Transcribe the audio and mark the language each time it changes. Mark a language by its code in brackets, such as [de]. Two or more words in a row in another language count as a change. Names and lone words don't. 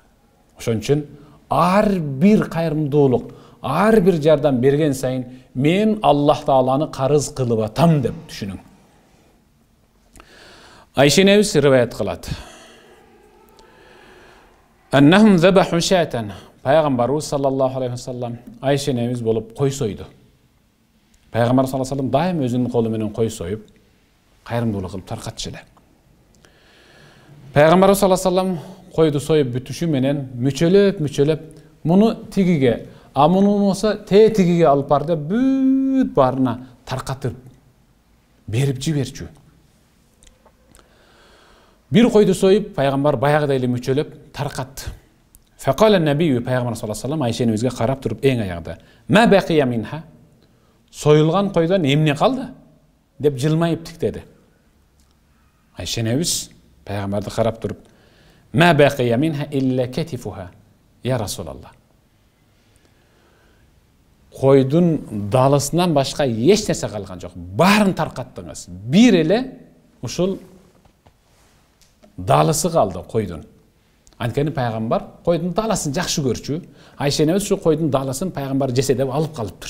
[ky] Ошон үчүн ар бир кайрымдуулук, ар бир жардам берген сайын мен Аллах Тааланы карыз кылып атам деп түшүнүң. Айша энебиз риваят кылат. [ar] أنهم ذبحوا شاة. [ky] Пайгамбарыбыз [ar] صلى الله عليه وسلم [ky] Айша энебиз болуп кой сойду. Пайгамбар [ar] صلى الله عليه وسلم [ky] дайым өзүнүн колу менен кой союп, кайрымдуулук кылып таркатчу эле. Пайгамбар [ar] صلى الله عليه وسلم [ky] койду союп бүтүшү менен мүчөлөп, муну тигиге, а муну болсо тигиге алып бар деп бүт баарына таркатып берип жиберчү. Бир койду союп, пайгамбар баягыдай эле мүчөлөп таркатты. [ar] فقال النبي, [ky] пайгамбар [ar] صلى الله عليه وسلم [ky] Айша энебизге карап туруп эң аягында: [ar] "ما بقي منها?" [ky] Союлган койдон эмне калды? деп жылмайып тиктеди. Айша энебиз пайгамбарды карап туруп: [ar] "ما بقي منها إلا كتفها يا رسول الله." [ky] Койдун далысынан башка эч нерсе калган жок. Баарын таркаттыңыз. Бир эле ушул далысы калды койдун. Анткени пайгамбар койдун даласын жакшы көрчү. Айша энебиз ушу койдун даласын пайгамбар жесе деп алып калыптыр.